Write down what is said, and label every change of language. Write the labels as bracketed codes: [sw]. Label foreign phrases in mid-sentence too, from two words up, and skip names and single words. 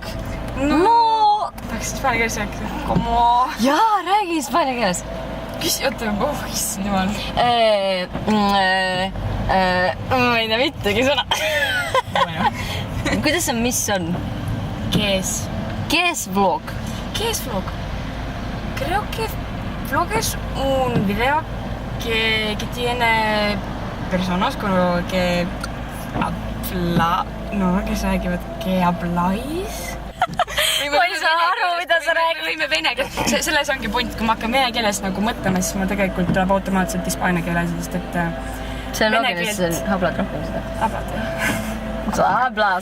[et] Tahaks hispaania keeles rääkida. Como... Jaa, räägi hispaania keeles. Oota, issand jumal. Ma ei tea mittegi sõna. Kuidas on, mis on? Kes? Kes vlog? Kes vlog? [es] Creo que vlog es un video que tiene personas como que habla... No, [et] kes räägivad [es] que habláis? [et] Ma ei saa aru, mida sa räägid. Võime vene keeles. Selles ongi point, kui ma hakkan vene keeles nagu mõtlema, siis mul tegelikult tuleb automaatselt hispaania keeles, sest et... See on loogiline, sest see hablad rohkem seda. Hablad, jah. Hablas.